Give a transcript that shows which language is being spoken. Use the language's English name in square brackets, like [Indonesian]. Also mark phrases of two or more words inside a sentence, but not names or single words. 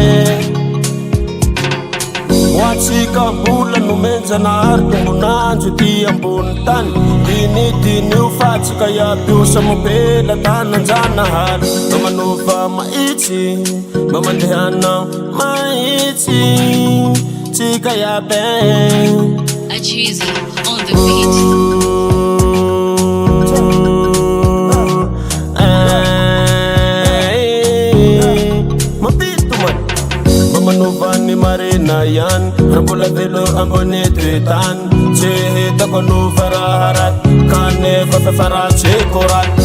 [Malagasy] hoatsika mbola nomenjanahary tombonandro aty ambony tany dinidinio fa tsika iaby io samobela tananjanahary mba manova mahitsy mba mandehana mahitsy tsika iabe [English] Achizi on the beat. [Malagasy] Manova ny marina ihany raha mbola velo ambony ty tany tsy hitako anova raha raty kanefa fefaratseko raty